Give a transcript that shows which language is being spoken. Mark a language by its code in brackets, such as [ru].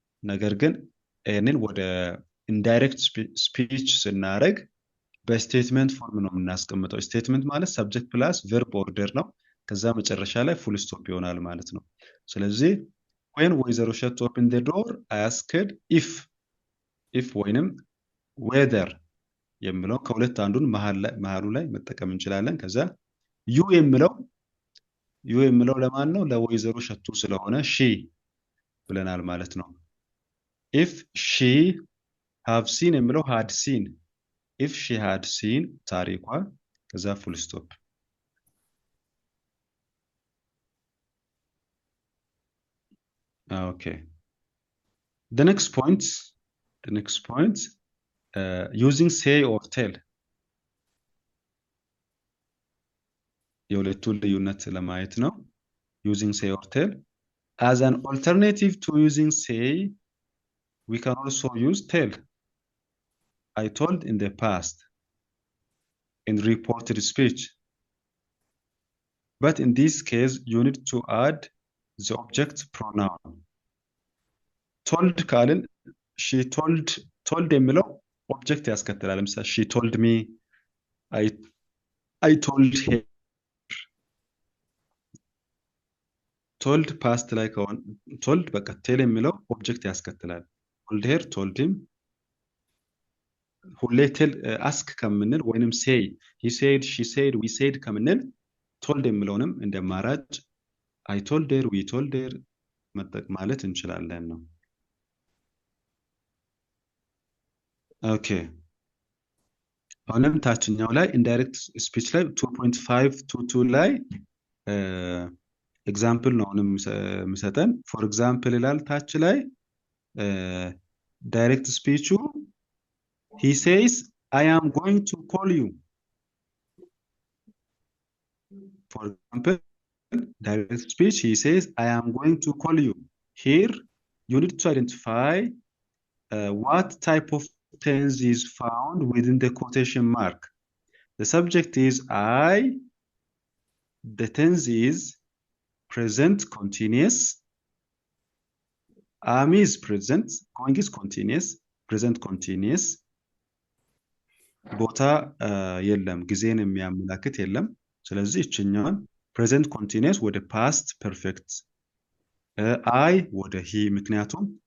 [am] ነገር ግን ይህንን ወደ ኢንዳይሬክት ስፒች ስናደርግ በስቴትመንት ፎርም ነው የምናስቀምጠው። ስቴትመንት ማለት ሰብጀክት ፕላስ ቨርብ ኦርደር ነው። ከዛ መጨረሻ ላይ ፉል ስቶፕ ይሆናል ማለት ነው። ስለዚህ [en] when ወይዘሮ ሸቱ open the door I asked if [am] ወይንም whether የሚለው ከሁለት አንዱን መሃሉ ላይ መጠቀም እንችላለን። ከዛ ዩ የሚለው ለማን ነው? ለወይዘሮ ሸቱ ስለሆነ she ብለናል ማለት ነው። [en] if she have seen [am] የሚለው had seen [en] if she had seen [am] ታሪኳ ከዛ ፉል ስቶፕ። Okay. [en] The next point, using say or tell. [am] የሁለቱን ልዩነት ለማየት ነው። [en] using say or tell. As an alternative to using say, we can also use tell. I told in the past, in reported speech. But in this case, you need to add the object pronoun. [am] ቶልድ ካልን ሺ ቶልድ የሚለው ኦብጀክት ያስከትላል። ለምሳሌ [en] ሺ ቶልድ ሚ፣ አይ ቶልድ ሄር። [am] ቶልድ ፓስት ላይ ከሆነ ቶልድ በቃ ቴል የሚለው ኦብጀክት ያስከትላል። [en] ቶልድ ሄር፣ ቶልድ ሂም። [am] ሁሌ ቴል አስክ ከምንል ወይንም ሴይ [en] ሂ ሴድ ሺ ሴድ ዊ ሴድ [am] ከምንል ቶልድ የሚለውንም እንደ አማራጭ [en] አይ ቶልድ ሄር ዊ ቶልድ ሄር [am] ማለት እንችላለን ነው። ኦኬ አሁንም ታችኛው ላይ ኢንዳይሬክት ስፒች ላይ 2.522 ላይ ኤግዛምፕል ነው አሁንም የሚሰጠን። ፎር ኤግዛምፕል ይላል ታች ላይ ዳይሬክት ስፒቹ [en] he says I am going to call you. For example, direct speech, he says I am going to call you. Here you need to identify what type of tense is found within the quotation mark. The subject is I, the tense is present continuous, am is present, going is continuous, present continuous, [am] ቦታ የለም፣ ጊዜን የሚያመላክት የለም። ስለዚህ እችኛዋን ፕሬዘንት ኮንቲኒየስ ወደ ፓስት ፐርፌክት፣ አይ ወደ ሂ፣ ምክንያቱም